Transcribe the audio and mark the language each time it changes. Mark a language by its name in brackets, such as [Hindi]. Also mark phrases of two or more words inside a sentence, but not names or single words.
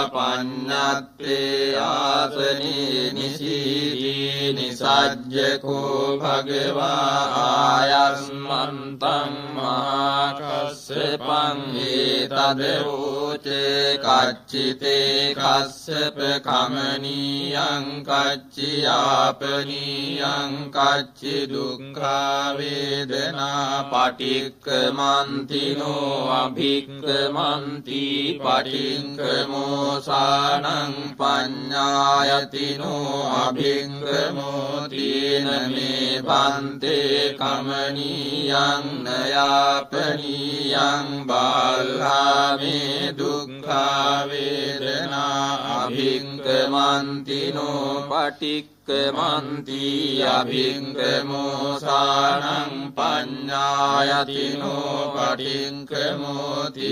[Pali] පඤ්ඤත්තේ ආසනේ නිසීති නිසජ්ජකෝ භගවා ආයස්මන්තං මහා කස්සපං ඒතදෝචේ කච්චිතේ කස්සප කමනීයං කච්චියාපනීයං කච්චි දුක්ඛා වේදනා පටික්ඛමන්තිනෝ අභික්ඛමන්ති පටික්ඛමෝසානං පඤ්ඤායතිනෝ අභික්ඛමෝතින මේ බන්තේ කමනීයං නයාපනීයං බාල්හාමේ දුක්ඛා වේදනා අභික්ඛමන්තිනෝ පටික්ඛමන්ති අභික්ඛමෝසානං පඤ්ඤායතිනෝ පටික්ඛමෝති